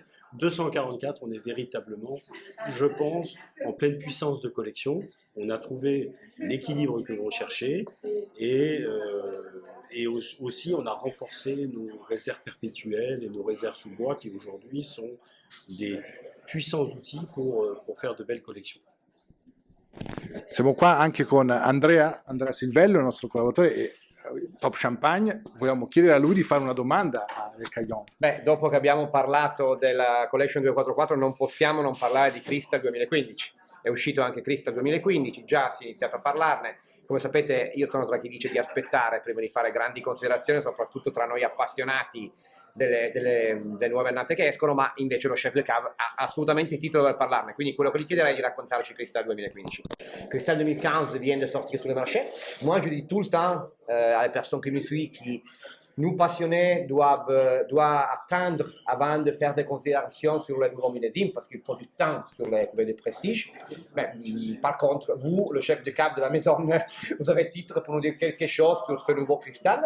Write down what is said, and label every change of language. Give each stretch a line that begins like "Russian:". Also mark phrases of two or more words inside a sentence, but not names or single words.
French: 244, on est véritablement, je pense, en pleine puissance de collection. On a trouvé l'équilibre que l'on cherchait et aussi on a renforcé nos réserves perpétuelles et nos réserves sous bois qui aujourd'hui sont des puissants outils pour faire de belles collections.
Italian: Siamo qua anche con Andrea Silvello, il nostro collaboratore e Top Champagne. Vogliamo chiedere a lui di fare una domanda a Le Caillon. Beh, dopo che abbiamo parlato della Collection 244 non possiamo non parlare di Crystal 2015. È uscito anche Crystal 2015, già si è iniziato a parlarne. Come sapete, io sono tra chi dice di aspettare prima di fare grandi considerazioni, soprattutto tra noi appassionati delle nuove annate che escono, ma invece lo
French: chef de cave
Italian: ha assolutamente il titolo per parlarne. Quindi quello che gli chiederei è di raccontarci Crystal 2015.
French: Crystal 2015 vient de sortir sur le marché. Moi, je dis tout le temps à les personnes qui me suivent qui nous passionnés doivent attendre avant de faire des considérations sur le nouveau millésime parce qu'il faut du temps sur les cuvées de prestige. Mais, par contre, vous, le chef de cave de la maison, vous avez titre pour nous dire quelque chose sur ce nouveau cristal.